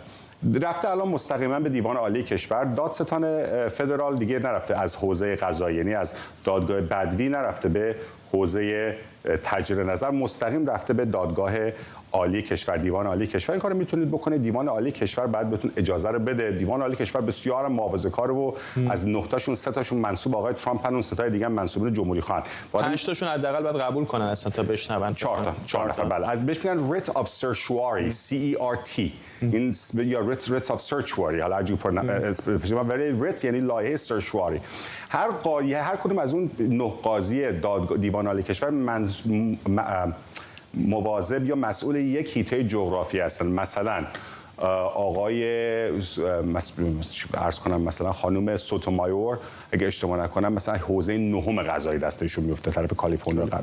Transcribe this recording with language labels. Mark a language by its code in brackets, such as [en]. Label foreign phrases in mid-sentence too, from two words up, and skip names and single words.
[fa] رفته الان مستقیما به دیوان عالی کشور. دادستان فدرال دیگه نرفته از حوزه قضایی، یعنی از دادگاه بدوی نرفته به حوزه تجدید نظر، مستقیم رفته به دادگاه عالی کشور، دیوان عالی کشور. این کارو میتونید بکنید. دیوان عالی کشور بعد بهتون اجازه رو بده. دیوان عالی کشور بسیار محافظه‌کار و از 9 تاشون 3 تاشون منسوب آقای ترامپ هستن، 3 تای دیگه هم منسوبین جمهوری خواهن. 5 تاشون حداقل باید قبول کنن اصلا تا بشنون. 4 نفر بله. از بهش میگن [en] writ of certiorari [fa] CERT. این یا [en] writ of certiorari، [fa] حالا اگه writ یعنی لایحه certiorari. هر کدوم از اون 9 قاضی دیوان عالی کشور مواظب یا مسئول یک حیطه جغرافی هستن. مثلا آقای عرض کنم مثلا خانم سوتومایور اگه اشتباه نکنم مثلا حوزه 9 قضایی دستشون میفته، طرف کالیفرنیا غرب.